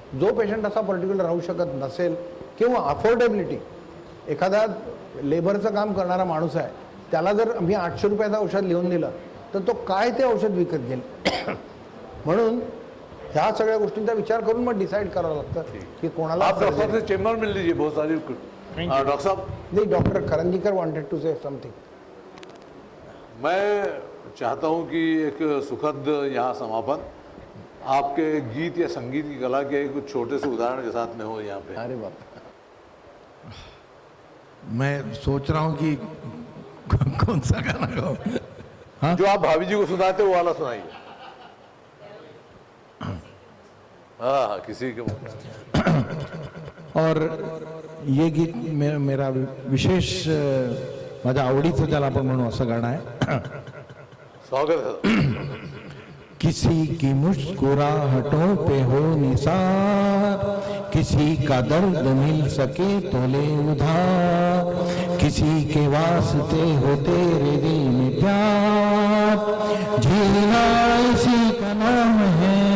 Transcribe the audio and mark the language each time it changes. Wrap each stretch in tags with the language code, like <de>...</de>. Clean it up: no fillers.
<mr>जो पेशंट असा पर्टिक्युलर राहू शकत नसेल किंवा अफोर्डेबिलिटी, एखादा लेबरचं काम करणारा माणूस आहे, त्याला जर मी 800 रुपयाचं औषध लिहून दिलं तर तो काय ते औषध विकत घेईल. म्हणून ह्या सगळ्या गोष्टींचा विचार करून मग डिसाइड करावं लागतं की कोणाला.</mr> <hi>डॉक्टर से चेंबर में लीजिए, बहुत सारी. डॉक्टर साहब,</hi> <en>नहीं, doctor Karanjikar wanted to say something.</en> <hi>मैं चाहता हूं कि एक सुखद यहाँ समापन आपके गीत या संगीत की कला के एक छोटे से उदाहरण के साथ में हो यहाँ पे. अरे बाप, मैं सोच रहा हूँ कि कौन सा गाना गाऊं. हाँ, जो आप भाभी जी को सुनाते वो वाला सुनाइए. हाँ, किसी के और ये गीत मेरा विशेष</hi> <mr>माझ्या आवडीचं ज्याला आपण म्हणू असं गाणं आहे.</mr> <hi>स्वागत है. किसी की मुस्कुराहटों पे हो निसार, किसी का दर्द मिल सके तो ले उधार, किसी के वास्ते हो तेरे दिल में प्यार, जीना इसी का नाम है.</hi>